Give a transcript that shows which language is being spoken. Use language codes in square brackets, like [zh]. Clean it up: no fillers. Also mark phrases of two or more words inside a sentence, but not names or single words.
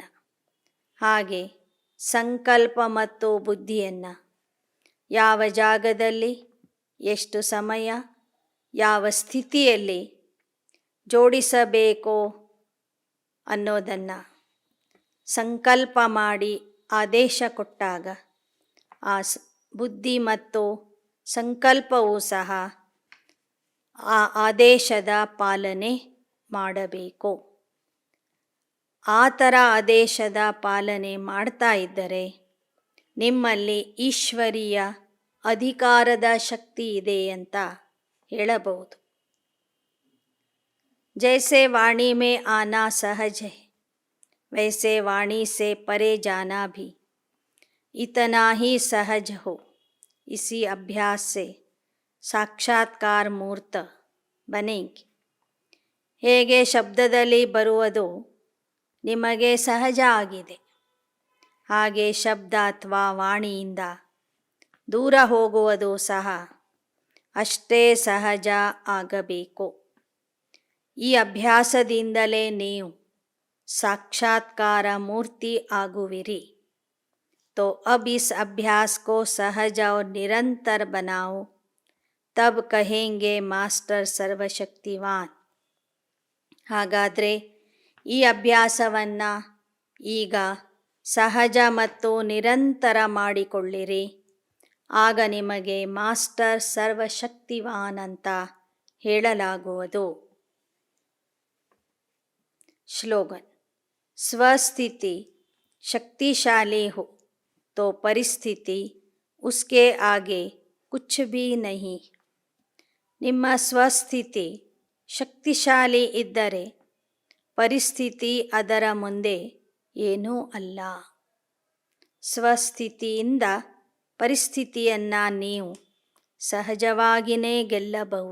[kn] ಹಾಗೆ ಸಂಕಲ್ಪ ಮತ್ತು ಬುದ್ಧಿಯನ್ನು ಯಾವ ಜಾಗದಲ್ಲಿ, ಎಷ್ಟು ಸಮಯ, ಯಾವ ಸ್ಥಿತಿಯಲ್ಲಿ ಜೋಡಿಸಬೇಕೋ ಅನ್ನೋದನ್ನು ಸಂಕಲ್ಪ ಮಾಡಿ ಆದೇಶ ಕೊಟ್ಟಾಗ ಆ ಬುದ್ಧಿ ಮತ್ತು ಸಂಕಲ್ಪವೂ ಸಹ ಆ ಆದೇಶದ ಪಾಲನೆ ಮಾಡಬೇಕು. ಆ ಥರ ಆದೇಶದ ಪಾಲನೆ ಮಾಡ್ತಾ ಇದ್ದರೆ ನಿಮ್ಮಲ್ಲಿ ಈಶ್ವರೀಯ ಅಧಿಕಾರದ ಶಕ್ತಿ ಇದೆ ಅಂತ ಹೇಳಬಹುದು. [hi] जैसे वाणी में आना सहज है, वैसे वाणी से परे जाना भी इतना ही सहज हो. इसी अभ्यास से साक्षात्कार मूर्त बनेंगे. [kn] ಹೇಗೆ ಶಬ್ದದಲ್ಲಿ ಬರುವುದು ನಿಮಗೆ ಸಹಜ ಆಗಿದೆ, ಹಾಗೆ ಶಬ್ದ ಅಥವಾ ವಾಣಿಯಿಂದ ದೂರ ಹೋಗುವುದು ಸಹ ಅಷ್ಟೇ ಸಹಜ ಆಗಬೇಕು. ಈ ಅಭ್ಯಾಸದಿಂದಲೇ ನೀವು साक्षात्कार मूर्ति आगुविरी. [hi] तो अब इस अभ्यास को सहज और निरंतर बनाओ, तब कहेंगे मास्टर सर्वशक्तिवान. [kn] ಹಾಗಾದರೆ ಈ ಅಭ್ಯಾಸವನ್ನು ಈಗ ಸಹಜ ಮತ್ತು ನಿರಂತರ ಮಾಡಿಕೊಳ್ಳಿರಿ. ಆಗ ನಿಮಗೆ ಮಾಸ್ಟರ್ ಸರ್ವಶಕ್ತಿವಾನ್ ಅಂತ ಹೇಳಲಾಗುವುದು. [hi] श्लोगन. स्वस्थिति शक्तिशाली हो तो परिस्थिति उसके आगे कुछ भी नहीं. [kn] ನಿಮ್ಮ ಸ್ವಸ್ಥಿತಿ ಶಕ್ತಿಶಾಲಿ ಇದ್ದರೆ ಪರಿಸ್ಥಿತಿ ಅದರ ಮುಂದೆ ಏನೂ ಅಲ್ಲ. ಸ್ವಸ್ಥಿತಿಯಿಂದ ಪರಿಸ್ಥಿತಿಯನ್ನು ನೀವು ಸಹಜವಾಗಿಯೇ ಗೆಲ್ಲಬಹುದು.